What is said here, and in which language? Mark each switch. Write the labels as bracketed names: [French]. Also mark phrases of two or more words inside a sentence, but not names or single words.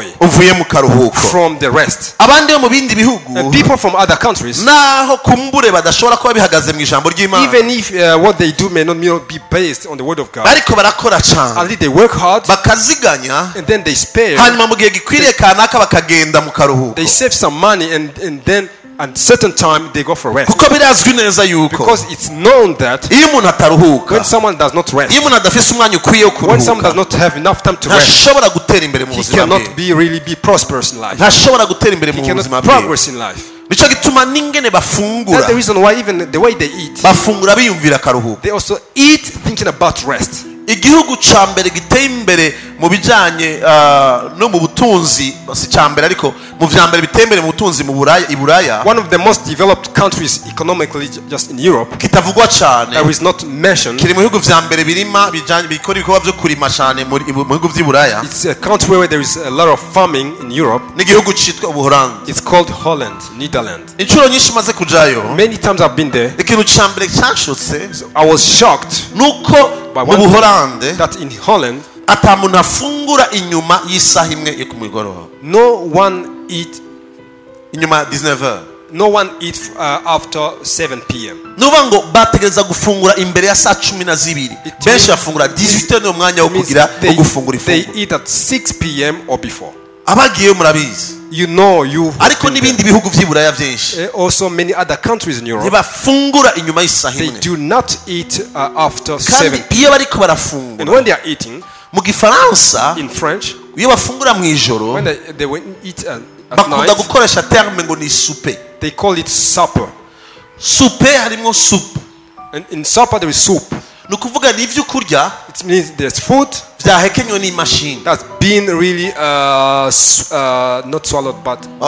[Rundi] uvuye mu karuhuko [English] from the rest. [Rundi] Abandi mu bindi bihugu, [English] and people from other countries, [Rundi] naho kumbure badashobora kuba bihagaze mu ijambo ry'Imana, [English] even if what they do may not be based on the word of God, [Rundi] ariko barakora cyane. [English] Only they work hard, [Rundi] bakaziganya, [English] and then they spare, [Rundi] hanyuma mu gihe gikwiriye kanaka bakagenda mu karuhuko. [English] They save some money and then at certain time they go for rest. [Rundi] Kuko birazwi neza yuko, [English] because it's known that [Rundi] iyo umuntu ataruhuka, [English] when someone does not rest, [Rundi] iyo umuntu adafise umwanya ukwiye wo kuruhuka, [English] when someone does not have enough time to rest, [Rundi] ntashobora gutera imbere mu buzima bwe. [English] He cannot be prosperous in life. [Rundi] Ntashobora gutera imbere mu buzima bwe. [English] Progress in life. [Rundi] Nico gituma n'ingene bafungura. [English] That's the reason why even the way they eat, [Rundi] bafungura biyumvira karuhuko. [English] They also eat thinking about rest. [Rundi] Igihugu ca mbere giteye imbere mu bijanye no mu butunzi si cyambere ariko mu vyambere bitembere mu butunzi mu Buraya [English] one of the most developed countries economically just in Europe [Rundi] kitavugwa cyane [English] that is not mentioned. [Rundi] Kiri mu bihugu vyambere birima bikora ibikorwa byo kurima cyane mu bihugu vy'Iburaya. [English] It's a country where there is a lot of farming in Europe. [Rundi] N'igihugu citwa Ubuholandi. [English] It's called Holland, Netherlands. [Rundi] Inshuro nyinshi maze kujayo. [English] Many times I've been there. [Rundi] Ikintu cyambere cyanshutse [English] I was shocked [Rundi] nuko mu Buholandi [English] that in Holland [Rundi] atamuntu afungura inyuma y'isaha imwe yo kumugoroba. [English] No one eat [Rundi] inyuma 19h. [English] No one eat after 7 p.m. [Rundi] Nuba ngo bategereza gufungura imbere ya saa 12. Benshi bafungura 18h no mwanya wo kugira wo gufungura ifu. [English] They eat at 6 p.m. or before. [Rundi] Abagiye murabizi. [English] You know you. [Rundi] Ariko nibindi bihugu vy'Iburaya byinshi. [English] Also many other countries in Europe. [Rundi] Ntibafungura inyuma y'isaha imwe. [English] They do not eat after 7. [Rundi] Iyo bariko barafungura. [English] And when they are eating, [Rundi] mu Gifaransa, [English] in French, [Rundi] iyo bafungura mu ijoro, [English] when they eat at [Rundi] bakunda [English] night, [Rundi] gukoresha terme ngo ni souper. [English] They call it supper. [Rundi] Souper harimo soup. [English] And in supper there is soup. [Rundi] Nukuvuga ni ivyo kurya. [English] It means there's food [Rundi] vyahekenywe ni machine. [English] That's been really not swallowed but